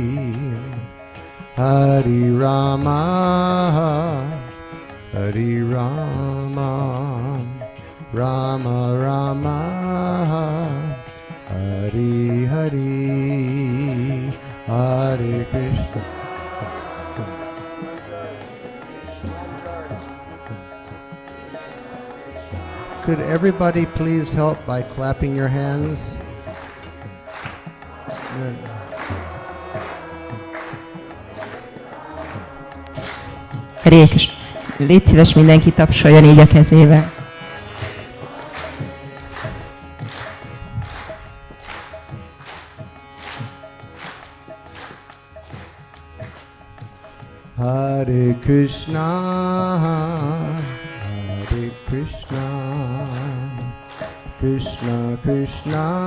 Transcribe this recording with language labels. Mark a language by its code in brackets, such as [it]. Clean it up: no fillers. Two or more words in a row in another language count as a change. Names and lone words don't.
[sa] Hare Rama Hare Rama Rama Rama Hare Hare Hare Krishna [en] Could everybody please help by clapping your hands? [sa] Hare Krishna. [hu] Légy szíves, mindenki tapsoljon így a kezével. [sa] Hare Krishna Hare Krishna Krishna Krishna